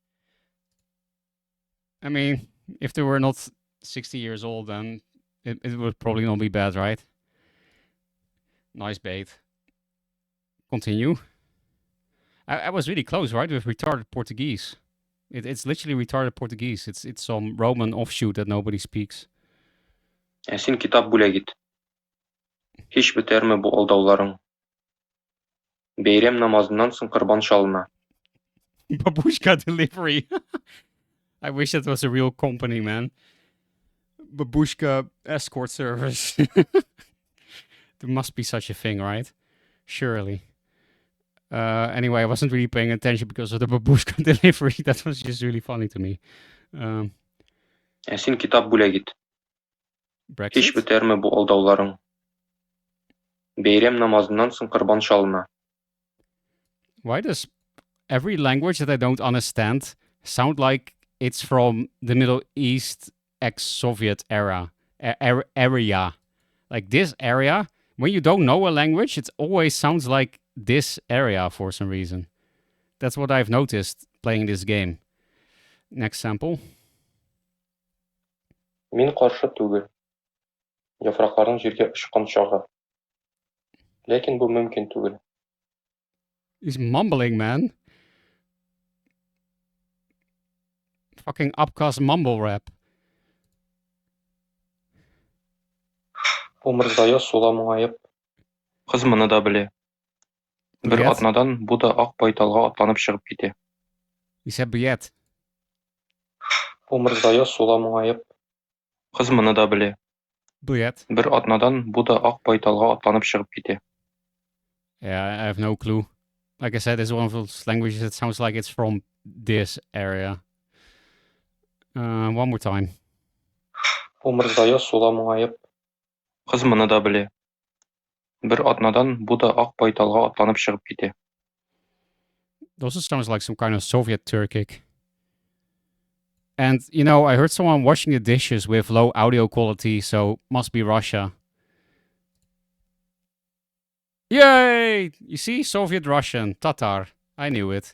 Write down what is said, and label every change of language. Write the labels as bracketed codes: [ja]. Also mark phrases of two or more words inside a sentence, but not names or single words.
[en] I mean, if they were not 60 years old, then it would probably not be bad, right? Nice bait. Continue. I was really close, right, with retarded Portuguese. It's literally retarded Portuguese. It's some Roman offshoot that nobody speaks. [tt] Син китап бүләк ит. Һич бетерме бу алдауларың. Бәйрәм намазыннан соң корбан чалына. [en] Babushka delivery. I wish that was a real company, man. Babushka escort service. There must be such a thing, right? Surely. Anyway, I wasn't really paying attention because of the babushka delivery. That was just really funny to me. [tt] Син китап бүләк ит. Һич бетерме бу алдауларың. Бәйрәм намазыннан соң корбан шалына. [en] Why does every language that I don't understand sound like it's from the Middle East ex-Soviet area? Like this area, when you don't know a language, it always sounds like this area for some reason. That's what I've noticed playing this game. Next sample. [tt] Мин каршы түгел. Яфракларның җиргә очкан чагы. Ләкин бу мөмкин түгел. [en] He's mumbling, man. Fucking upcast mumble rap. [tt] Умырзая сула моңаеп. Кыз моны да белә. Бер атнадан бу да ак байталга атланып чыгып китә. [en] He said Biet. [tt] Умырзая сула моңаеп. Кыз моны да белә. Biet. Бер атнадан бу да ак байталга атланып чыгып китә. [en] Yeah, I have no clue. Like I said, it's one of those languages that sounds like it's from this area. One more time. Умырзая сула моңаеп. Кыз моны да белә. Бер атнадан бу да ак байталга атланып чыгып китә. It also sounds like some kind of Soviet Turkic. And, you know, I heard someone washing the dishes with low audio quality, so must be Russia. Yay! You see? Soviet Russian, Tatar. I knew it.